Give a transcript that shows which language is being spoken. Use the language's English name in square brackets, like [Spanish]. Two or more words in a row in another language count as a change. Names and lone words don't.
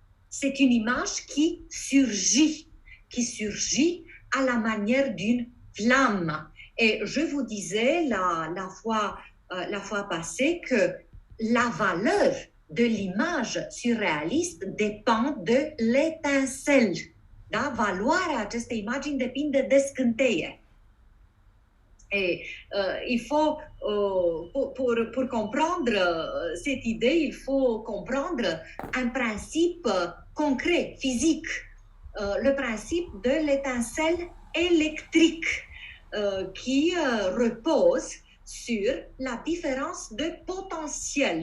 [French] c'est une image qui surgit à la manière d'une flamme. Et je vous disais la fois passée que la valeur de l'image surréaliste depinde de l'étincelle. [Romanian] Da? Valoarea acestei imagini depinde de scânteie. [French] Et il faut, pour comprendre cette idée, il faut comprendre un principe concret, physique, le principe de l'étincelle électrique qui repose sur la différence de potentiel.